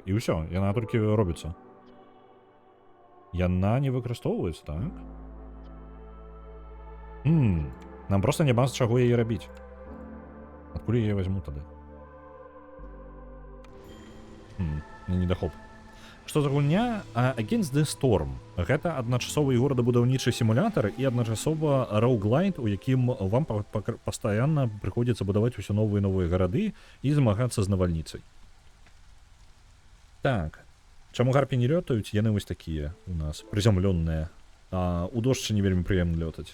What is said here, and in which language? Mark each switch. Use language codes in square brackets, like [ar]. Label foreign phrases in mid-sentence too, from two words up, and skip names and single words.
[be] І ўсё, яна толькі робіцца. Яна не выкарыстоўваецца, так? Нам проста няма з чаго яе рабіць. Адкуль я яе вазьму тады? Недахоп. Што за гульня? Against the Storm. Гэта адначасовы горадабудаўнічы сімулятар і адначасова роуглайт, у якім вам пастаянна прыходзіцца будаваць усё новыя і новыя гарады і змагацца з навальніцай. Так. Чаму гарпі не лётаюць? Яны вось такія у нас, прызямлённыя. У дождж не вельмі прыемна лётаць.